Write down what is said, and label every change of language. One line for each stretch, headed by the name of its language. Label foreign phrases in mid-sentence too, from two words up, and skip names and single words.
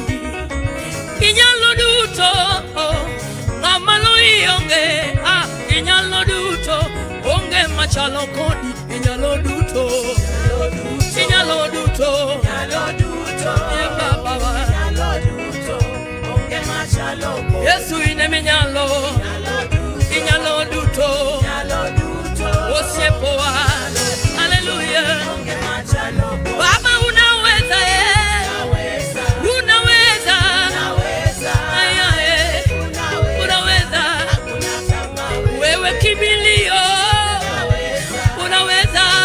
Luo (Kenya and Tanzania): Inyalo duto, ngamalo ionge, inyalo duto, onge machalo kodi. Inyalo duto, inyalo duto, Yesu ine minyalo, inyalo duto, osiepoa, hallelujah.
Swahili: Baba unaweza, unaweza, wewe kimbilio, unaweza,